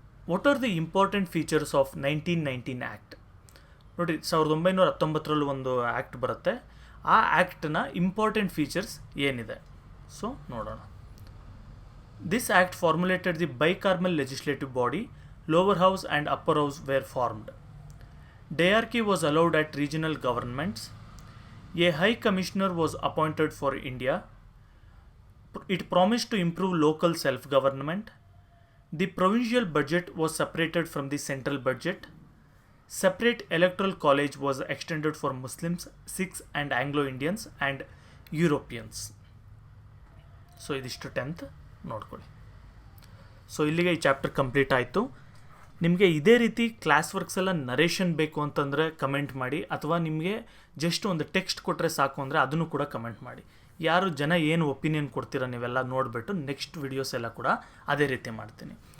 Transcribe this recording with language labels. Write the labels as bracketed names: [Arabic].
[English] What are the important features of 1919 act? [Kannada] ನೋಡಿ, 1919 ಒಂದು act ಬರುತ್ತೆ. ಆ ಆ್ಯಕ್ಟ್ನ ಇಂಪಾರ್ಟೆಂಟ್ ಫೀಚರ್ಸ್ ಏನಿದೆ ಸೊ ನೋಡೋಣ. [English] This act formulated the bicameral legislative body. Lower house and upper house were formed. Diarchy was allowed at regional governments. A High Commissioner was appointed for India. It promised to improve local self-government. The provincial budget was separated from the central budget. Separate electoral college was extended for Muslims, Sikhs and Anglo-Indians and Europeans. [Kannada] So ಇದಿಷ್ಟು 10th ನೋಡ್ಕೊಳ್ಳಿ. So ಇಲ್ಲಿಗೆ ಈ chapter complete ಆಯಿತು. ನಿಮಗೆ ಇದೇ ರೀತಿ class works ಎಲ್ಲ narration ಬೇಕು ಅಂತಂದರೆ ಕಮೆಂಟ್ ಮಾಡಿ, ಅಥವಾ ನಿಮಗೆ ಜಸ್ಟ್ ಒಂದು ಟೆಕ್ಸ್ಟ್ ಕೊಟ್ಟರೆ ಸಾಕು ಅಂದರೆ ಅದನ್ನು ಕೂಡ ಕಮೆಂಟ್ ಮಾಡಿ. ಯಾರು ಜನ ಏನು ಒಪಿನಿಯನ್ ಕೊಡ್ತೀರಾ ನೀವೆಲ್ಲ ನೋಡಿಬಿಟ್ಟು ನೆಕ್ಸ್ಟ್ ವಿಡಿಯೋಸ್ ಎಲ್ಲ ಕೂಡ ಅದೇ ರೀತಿ ಮಾಡ್ತೀನಿ.